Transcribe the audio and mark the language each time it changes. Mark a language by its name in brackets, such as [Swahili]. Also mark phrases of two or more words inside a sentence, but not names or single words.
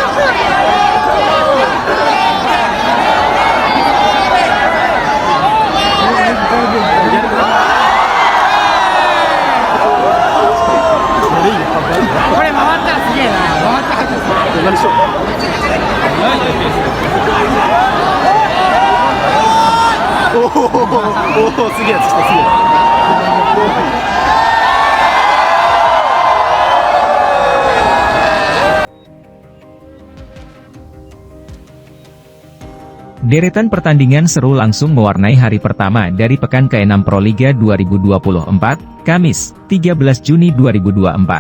[Japanese] これ回ったらすげえな。回ったら何しよう。おお、すげえやつ来た、すげえ。 [Indonesian] Deretan pertandingan seru langsung mewarnai hari pertama dari pekan ke-6 Proliga 2024, Kamis, 13 Juni 2024.